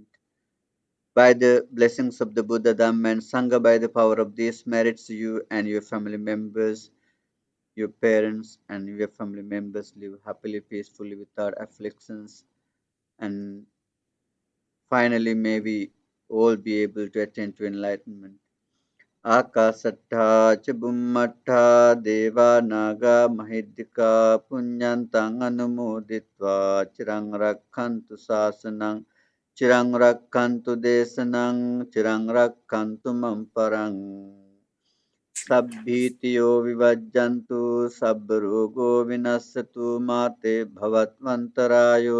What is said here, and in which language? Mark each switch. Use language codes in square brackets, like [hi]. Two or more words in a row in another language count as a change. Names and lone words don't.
[en] By the blessings of the Buddha, Dhamma, and Sangha, by the power of these merits, you and your family members, your parents and your family members live happily, peacefully, without afflictions. And finally, may we all be able to attain to enlightenment. [pi] Akasattha ca bummattha deva naga mahiddhika punyantang anumoditva chirang rakkhantu sasanang chirang rakkhantu desanang chirang rakkhantu mamparang sabbhitiyo vivajjantu sabbarogo vinassatu mate bhavatmantarayo